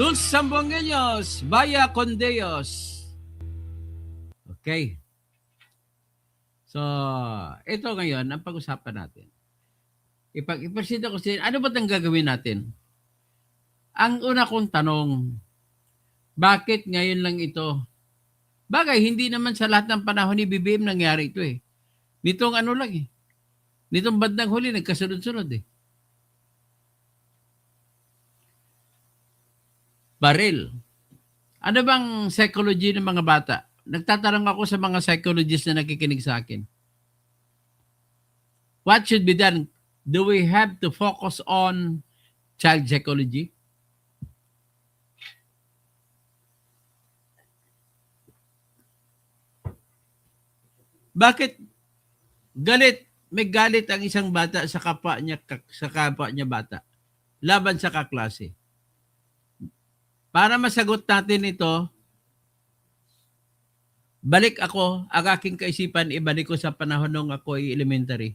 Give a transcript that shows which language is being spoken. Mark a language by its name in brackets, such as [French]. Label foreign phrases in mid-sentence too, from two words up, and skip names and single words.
[Chavacano] Sambuangueños, vaya con Dios. [Filipino] Okay. So, ito ngayon, ang pag-usapan natin. Ipresenta ko siya, ano ba ang gagawin natin? Ang una kong tanong, bakit ngayon lang ito? Bagay, hindi naman sa lahat ng panahon ni BBM nangyari ito eh. Nitong ano lang eh. Nitong bandang huli, nagkasunod-sunod eh. Baril. Ano bang psychology ng mga bata? Nagtatanong ako sa mga psychologists na nakikinig sa akin. [English] What should be done? Do we have to focus on child psychology? [Filipino] Bakit galit? May galit ang isang bata sa kapwa niya bata laban sa kaklase. Para masagot natin ito, balik ako, ang aking kaisipan, ibalik ko sa panahon nung ako'y elementary.